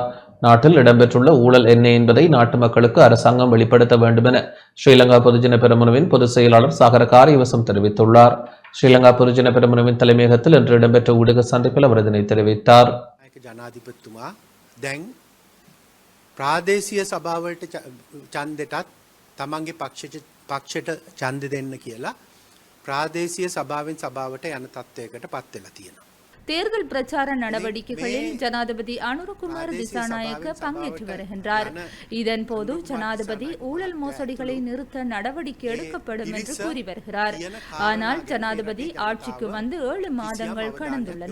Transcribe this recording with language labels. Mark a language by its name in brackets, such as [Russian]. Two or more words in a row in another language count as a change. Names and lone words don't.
[Tamil] நாட்டில் இடம்பெற்றுள்ள ஊழல் என்ன என்பதை நாட்டு மக்களுக்கு அரசாங்கம் வெளிப்படுத்த வேண்டும் என ஸ்ரீலங்கா பொதுஜன பெரமுனவின் பொதுச் செயலாளர் சாகர காரியவசம் தெரிவித்துள்ளார். ஸ்ரீலங்கா பொதுஜன பெரமுனவின் தலைமையகத்தில் இன்று இடம்பெற்ற ஊடக சந்திப்பில் அவர் இதனை தெரிவித்தார். [Sinhala] ජනාධිපතිතුමා දැන් ප්‍රාදේශීය සභාවලට ඡන්දෙටත් තමන්ගේ පක්ෂයට ඡන්ද දෙන්න කියලා ප්‍රාදේශීය සභාවෙන් සභාවට යන තත්ත්වයකට පත් වෙලා තියෙනවා. [Tamil] தேர்தல் பிரச்சார நடவடிக்கைகளில் ஜனாதிபதி அனுரகுமார் திசாநாயக்க பங்கேற்று வருகின்றார். இதன்போது ஜனாதிபதி ஊழல் மோசடிகளை நிறுத்த நடவடிக்கை எடுக்கப்படும் என்று கூறி வருகிறார். ஆனால் ஜனாதிபதி ஆட்சிக்கு வந்து 7 மாதங்கள் கடந்துள்ளன.